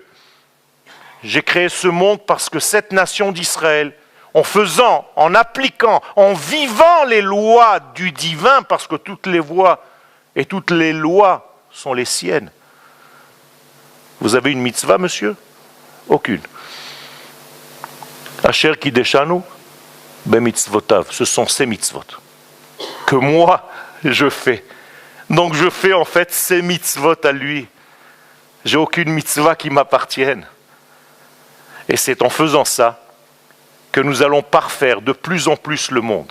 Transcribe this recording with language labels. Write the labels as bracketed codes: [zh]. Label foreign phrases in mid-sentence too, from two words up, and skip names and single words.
[fr] J'ai créé ce monde parce que cette nation d'Israël, en faisant, en appliquant, en vivant les lois du divin, parce que toutes les voies et toutes les lois sont les siennes. Vous avez une mitzvah, monsieur? Aucune. [he] אשר קדשנו במצותיו, [fr] ce sont ces mitzvot que moi je fais. Donc je fais en fait ces mitzvot à lui. J'ai aucune mitzvah qui m'appartienne. Et c'est en faisant ça que nous allons parfaire de plus en plus le monde.